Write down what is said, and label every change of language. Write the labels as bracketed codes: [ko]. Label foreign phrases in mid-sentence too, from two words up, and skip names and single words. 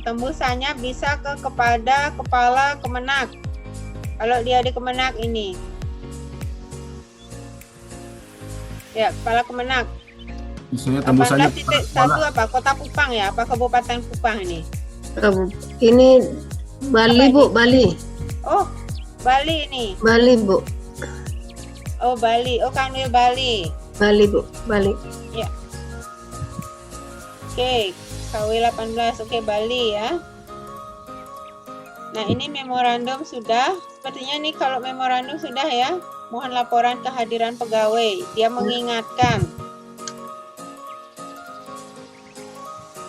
[id] Tembusannya bisa kepada kepala Kemenak. Kalau dia di Kemenak ini. Ya, kepala Kemenak. Misalnya tembusannya 18.1 apa? Kota Kupang ya? Apa Kabupaten Kupang ini? Ini Bali, Bu, Bali. Oh, Bali ini. Bali, Bu. Oh, Bali. Oh, Kanwil Bali. Bali, Bu, Bali. Ya. Oke, KW 18. Oke, Bali ya. Nah, ini memorandum sudah. Sepertinya nih kalau memorandum sudah ya. Mohon laporan kehadiran pegawai. Dia mengingatkan.